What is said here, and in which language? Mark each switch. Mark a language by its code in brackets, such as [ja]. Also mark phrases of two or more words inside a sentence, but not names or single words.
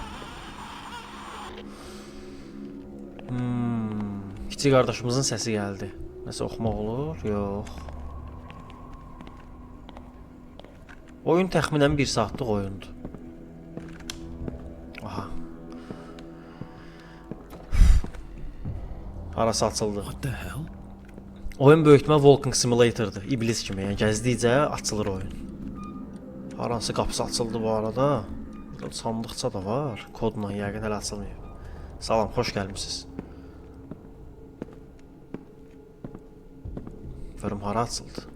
[az] Kiçik qardaşımızın səsi gəldi. Nəsə oxumaq olur? Yox. Oyun təxminən 1 saatlıq oyundur. Aha. Harası açıldı. [en] What the hell? [az] Oyun böyütmə [en] Walking Simulator'dır. [az] İblis kimi, yəni gəzdikcə açılır oyun. Haransı qapısı açıldı bu arada. Sandıqça da var. Kodla yəqin hələ açılmayıb. Salam, xoş gəlmisiniz. Görüm hara açıldı.